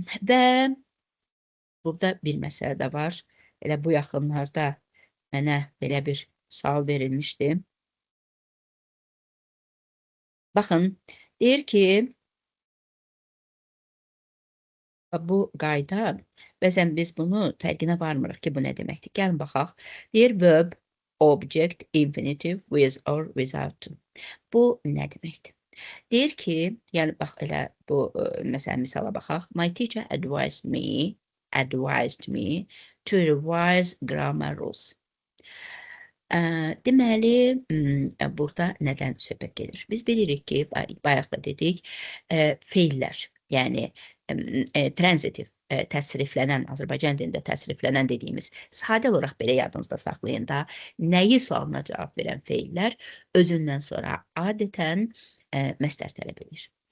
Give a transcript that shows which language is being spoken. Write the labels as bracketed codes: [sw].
[az] Və burada bir məsələ də var. Elə bu yaxınlarda mənə belə bir sual verilmişdi. Baxın, deyir ki, bu qayda, bəzən biz bunu fərqinə varmırıq ki, bu nə deməkdir. Gəlin baxaq. Deyir, verb, object, infinitive, with or without. Bu nə deməkdir? Deyir ki, yəni bax elə bu məsələn misala baxaq. [en] My teacher advised me to revise grammar rules. [az] Deməli, burada nədən söhbət gedir? Biz bilirik ki, bayaq da dedik, feillər, yəni transitiv, təsriflənən, Azərbaycan dilində təsriflənən dediyimiz, sadə olaraq belə yadınızda saxlayın da, nəyi sualına cavab verən feillər özündən sonra adətən məstər tələb edir.